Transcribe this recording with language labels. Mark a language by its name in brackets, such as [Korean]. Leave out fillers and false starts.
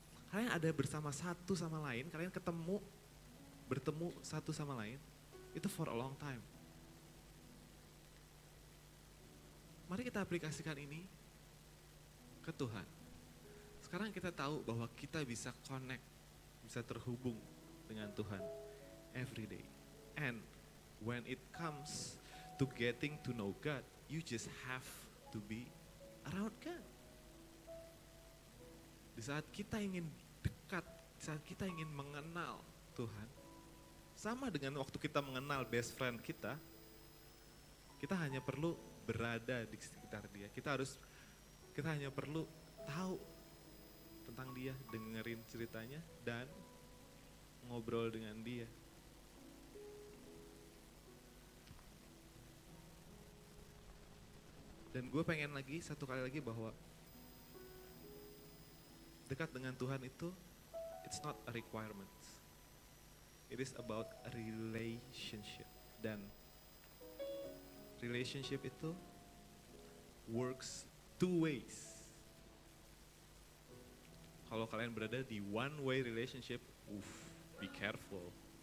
[Indonesian] Kalian ada bersama satu sama lain, kalian bertemu satu sama lain, itu [English] for a long time. [Indonesian] Mari kita aplikasikan ini ke Tuhan. Sekarang kita tahu bahwa kita bisa connect, bisa terhubung dengan Tuhan every day. [English] And when it comes to getting to know God, you just have to be around God. [Indonesian] Di saat kita ingin dekat, di saat kita ingin mengenal Tuhan, sama dengan waktu kita mengenal best friend kita hanya perlu berada di sekitar dia. Kita hanya perlu tahu tentang dia, dengerin ceritanya, dan ngobrol dengan dia. Dan gue pengen lagi, satu kali lagi bahwa dekat dengan Tuhan itu, [English] it's not a requirement. It is about a relationship. Dan relationship itu works two ways. [Indonesian] Kalau kalian berada di one way relationship, be careful.